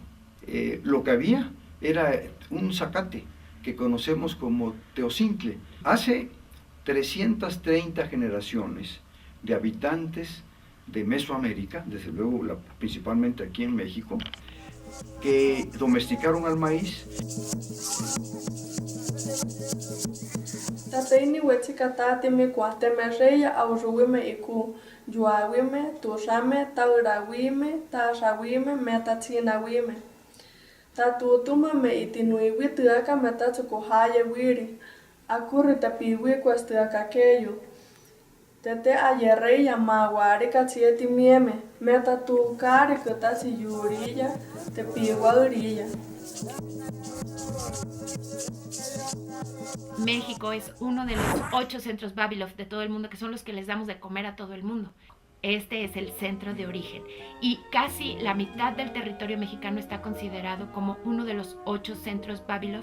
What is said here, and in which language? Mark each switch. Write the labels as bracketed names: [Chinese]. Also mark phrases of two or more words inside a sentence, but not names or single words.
[Spanish] Lo que había era un zacate que conocemos como teocintle. Hace 330 generaciones de habitantes de Mesoamérica, desde luego principalmente aquí en México, que domesticaron al maíz. [Huichol] Tataini wechikata temekwa temerreya auruwime iku yuawime tushame taurawime tasrawime metatsinawime tatutuma me itinuiwi tuaka metatsukuhaya wiri akuri tapiwi cuestuaka keyo tete ayerreya mawari katsieti mieme metatukari kutasi yurilla tepiwa urilla. [Spanish] México es uno de los 8 centros Vavilov de todo el mundo, que son los que les damos de comer a todo el mundo. Este es el centro de origen y casi la mitad del territorio mexicano está considerado como uno de los 8 centros Vavilov.